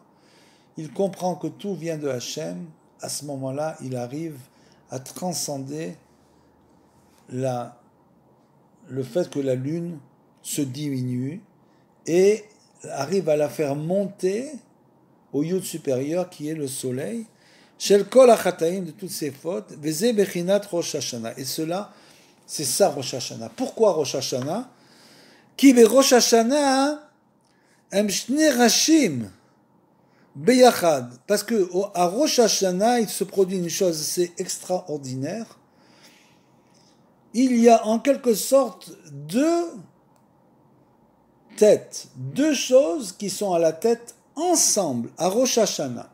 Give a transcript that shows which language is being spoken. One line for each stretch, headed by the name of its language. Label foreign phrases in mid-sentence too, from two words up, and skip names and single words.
French: Il comprend que tout vient de Hachem. À ce moment-là, il arrive à transcender le fait que la lune se diminue et arrive à la faire monter au yud supérieur qui est le soleil,
Hebrew: של כל החטאים,
French: de toutes ses fautes,
Hebrew: וזה בחינת ראש השנה.
French: Et cela, c'est ça Rosh Hashanah. Pourquoi Rosh Hashanah?
Hebrew: כי בראש השנה הם שני ראשים ביחד.
French: Parce que à Rosh Hashanah, il se produit une chose assez extraordinaire. Il y a en quelque sorte deux têtes, deux choses qui sont à la tête ensemble, à Rosh Hashanah.